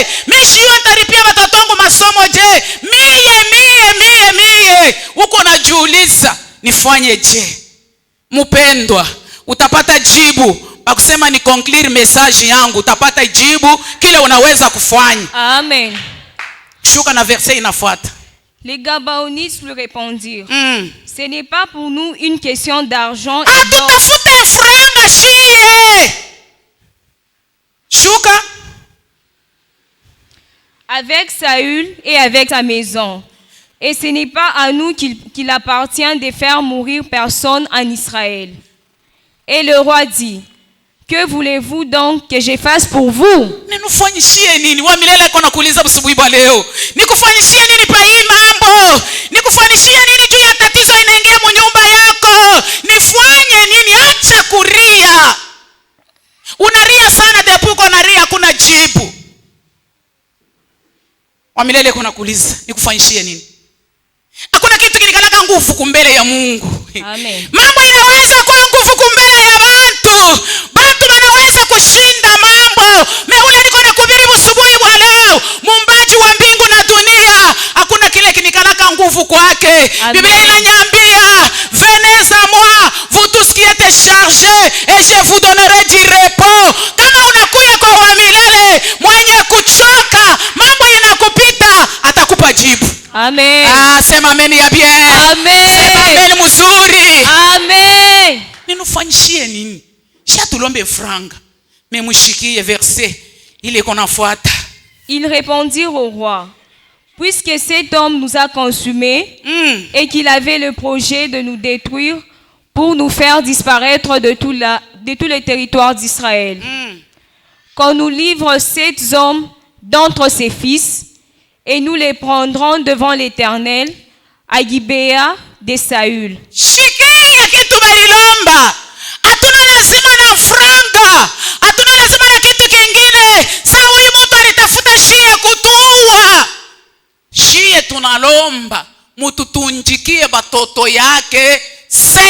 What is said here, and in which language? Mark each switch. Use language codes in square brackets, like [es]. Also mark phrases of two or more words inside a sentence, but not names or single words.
[sw] Mishi iwe nitaripia watoto wangu masomo je? Mie uko najiuliza nifanye je? Mpendwa, utapata jibu. Bakusema ni [fr] conclure message [sw] yangu, utapata jibu kile unaweza kufanya. Amen. Shuka na verset inafuata. [fr] Les Gabaonites lui répondirent, ce n'est pas pour nous une question d'argent. [sw] Shuka. [fr] Avec Saül et avec sa maison. Et ce n'est pas à nous qu'il appartient de faire mourir personne en Israël. Et le roi dit, que voulez-vous donc que je fasse pour vous? [sw] Ninufanyishie nini? Wa milele kona kuuliza busubuhi bwa leo. Nikufanyishie nini pa hii mambo? Nikufanyishie nini juu ya tatizo inaingia mu nyumba yako? Nifanye nini? Acha kuria. Unaria sana depo uko naria hakuna jibu. Wa milele kona kuuliza nikufanyishie nini? Hakuna kitu kinikalaka nguvu kumbele ya Mungu. Amen. Mambo inaweza kuwa nguvu kumbele ya bantu. Bantu wanaweza kushinda mambo. Meule niko nakuhubiri busubuhi bwa leo. Muumbaji wa mbingu na dunia, hakuna kile kinikalaka nguvu kwake. Biblia inaniambia, [fr] venez à moi, vous tous qui êtes chargés, et je vous donnerai du repos. [sw] Kama unakuya kwa wa milele, mwenye kuchoka, mambo inakupita, atakupa jibu. Amen. Sema amen ya bien. Amen. Sema amen mzuri. Amen. tulombe franga. Mais mushikie verset ile konafuata. [fr] Ils répondirent au roi: puisque cet homme nous a consumés et qu'il avait le projet de nous détruire pour nous faire disparaître de tous les territoires d'Israël, qu'on nous livre 7 hommes d'entre ses fils, et nous les prendrons devant l'Éternel à Gibea de Saül. [sw] Shikia kitu balilomba. Hatuna lazima na franga. Hatuna lazima na kitu kingine. Saa huyu mtu alitafuta shie kutuua. Shie tunalomba mtu tunjikie batoto yake 7.